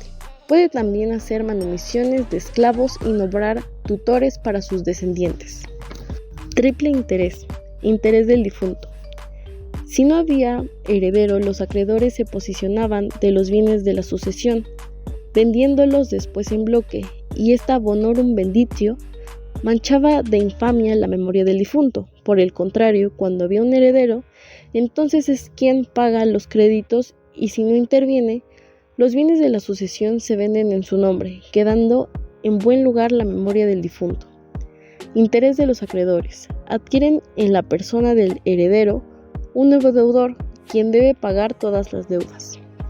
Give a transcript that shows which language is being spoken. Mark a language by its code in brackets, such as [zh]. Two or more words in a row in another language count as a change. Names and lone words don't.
[es] Puede también hacer manumisiones de esclavos y nombrar tutores para sus descendientes. Triple interés. Interés del difunto. Si no había heredero, los acreedores se posesionaban de los bienes de la sucesión, vendiéndolos después en bloque, y esta [la] bonorum venditio [es] manchaba de infamia la memoria del difunto. Por el contrario, cuando había un heredero, entonces es quien paga los créditos y si no interviene, los bienes de la sucesión se venden en su nombre, quedando en buen lugar la memoria del difunto. Interés de los acreedores. Adquieren en la persona del heredero un nuevo deudor, quien debe pagar todas las deudas.